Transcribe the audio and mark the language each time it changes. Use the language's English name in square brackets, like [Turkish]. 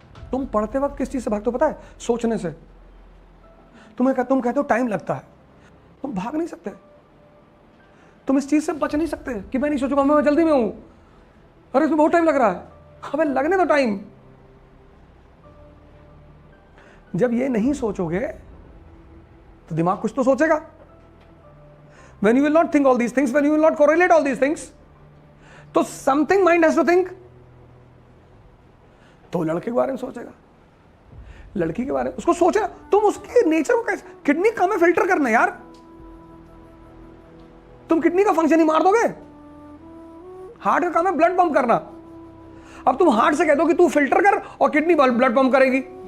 [Hindi] तुम पढ़ते वक्त किस चीज से भागते हो पता है? सोचने से। तुम कहते हो टाइम लगता है। तुम भाग नहीं सकते। तुम इस चीज से बच नहीं सकते कि मैं नहीं सोचूंगा, मैं जल्दी में हूं, अरे इसमें बहुत टाइम लग रहा है। हमें लगने दो टाइम। जब ये नहीं सोचोगे तो दिमाग कुछ तो सोचेगा। [English] When you will not think all these things, when you will not correlate all these things, तो something mind has to think। [Hindi] तो लड़के के बारे में सोचेगा, लड़की के बारे में उसको सोचेगा। तुम उसके नेचर को कैसे, किडनी का काम है फिल्टर करना यार। तुम किडनी का फंक्शन ही मार दोगे। हार्ट का काम है ब्लड पंप करना। अब तुम हार्ट से कह दो कि तू फिल्टर कर और किडनी ब्लड पंप करेगी।